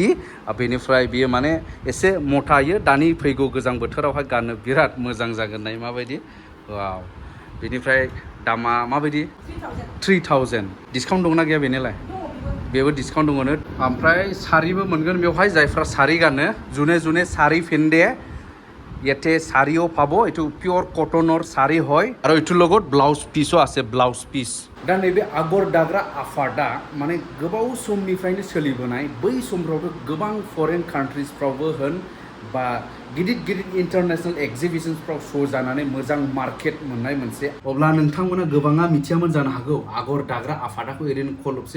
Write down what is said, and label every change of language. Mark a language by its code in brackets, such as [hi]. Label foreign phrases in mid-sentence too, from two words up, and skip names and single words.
[brx] बेनिफ्राय बियो माने एसे मथायो दानि फैगौ गोजां बोथोरावहाय गाननो बिराद मोजां जागोन नाय माबायदि वाव बेनिफ्राय दामा माबायदि 3000 डिसकाउन्ट दंना गैया बेनिलाय बेबो डिसकाउन्ट दङनो ओमफ्राय सारिबो मोनगोन बेवहाय जायफ्रा सारि गानो जुने सारि फिन्दे [as] ইয়াতে শাড়িও পাব এটু পিওর কটনৰ শাড়ি হয় আৰু এটুৰ লগত ব্লাউজ পিসও আছে ব্লাউজ পিস [brx] दा नैबे आगर दाग्रा आफादा माने गोबाव समनिफ्रायनो सोलिबोनाय बै समफ्रावथ' गोबां फरेन कान्ट्रिसफ्रावबो होन बा गिदिर इन्टारनेशनेल एक्जिबिशन्सफ्राव श' जानानै मोजां मार्केट मोननाय मोनसे अब्ला नोंथांमोना गोबाङा मिथियामोन जानो हागौ आगर दाग्रा आफादाखौ ओरैनो खलबसे